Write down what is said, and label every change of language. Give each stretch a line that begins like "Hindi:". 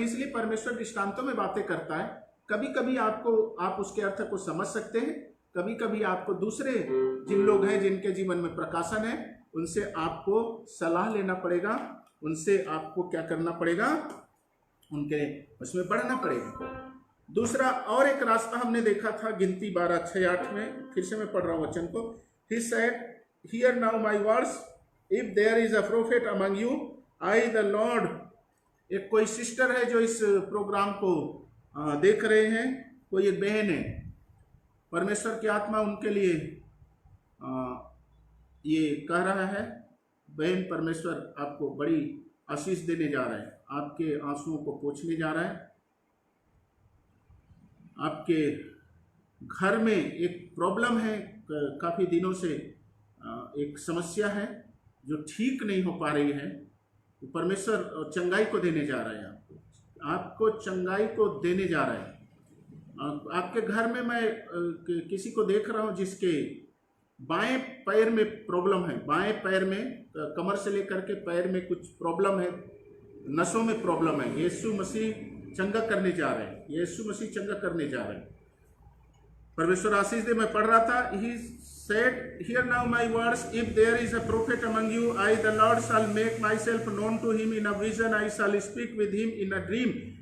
Hindi: इसलिए परमेश्वर दृष्टांतों में बातें करता है। कभी कभी आप उसके अर्थ को समझ सकते हैं, कभी कभी आपको दूसरे जिन लोग हैं जिनके जीवन में प्रकाशन है, उनसे आपको सलाह लेना पड़ेगा, उनसे आपको क्या करना पड़ेगा, उनके उसमें बढ़ना पड़ेगा। दूसरा और एक रास्ता हमने देखा था गिनती 12:6-8 में, फिर से मैं पढ़ रहा हूँ वचन को।
English: He said, Hear now my words, if there is a prophet among you, I the Lord।
Hindi: एक कोई सिस्टर है जो इस प्रोग्राम को देख रहे हैं, कोई एक बहन है, परमेश्वर की आत्मा उनके लिए ये कह रहा है, बहन परमेश्वर आपको बड़ी आशीष देने जा रहा है, आपके आंसुओं को पोंछने जा रहा है। आपके घर में एक प्रॉब्लम है, काफ़ी दिनों से एक समस्या है जो ठीक नहीं हो पा रही है, तो परमेश्वर चंगाई को देने जा रहा है, आपको चंगाई को देने जा रहा है। आपके घर में मैं किसी को देख रहा हूँ जिसके बाएं पैर में प्रॉब्लम है, बाएं पैर में कमर से लेकर के पैर में कुछ प्रॉब्लम है, नसों में प्रॉब्लम है। यीशु मसीह चंगा करने जा रहे हैं, यीशु मसीह चंगा करने जा रहे हैं। परमेश्वर आशीष दे। मैं पढ़ रहा था,
English: He said, Hear now my words, if there is a prophet among you, I the Lord shall make myself known to him in a vision, I shall speak with him in a dream.